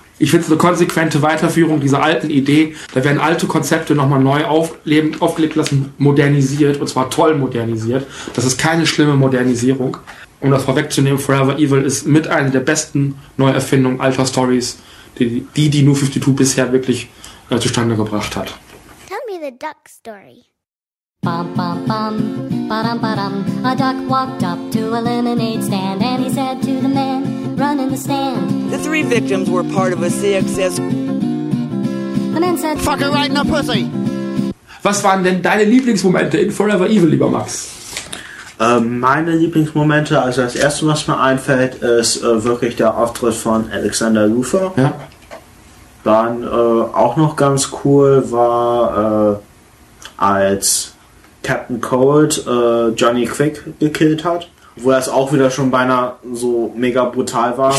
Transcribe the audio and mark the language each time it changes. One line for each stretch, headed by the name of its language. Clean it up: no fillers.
German: Ich finde es eine konsequente Weiterführung dieser alten Idee. Da werden alte Konzepte nochmal neu aufgelegt lassen, modernisiert, und zwar toll modernisiert. Das ist keine schlimme Modernisierung. Um das vorwegzunehmen, Forever Evil ist mit einer der besten Neuerfindungen alter Stories, die New 52 bisher wirklich zustande gebracht hat.
English: Tell me the duck story. Bum, bum, bum, ba-dum, ba-dum. A duck walked up to a lemonade stand and he said to the man running the stand. The three victims were part of a CXS. The man said, fuck it right in the pussy.
German: Was waren denn deine Lieblingsmomente in Forever Evil, lieber Max? Meine Lieblingsmomente, also das erste, was mir einfällt, ist wirklich der Auftritt von Alexander Luthor. Ja. Dann auch noch ganz cool war als Captain Cold Johnny Quick gekillt hat, wo er es auch wieder schon beinahe so mega brutal war.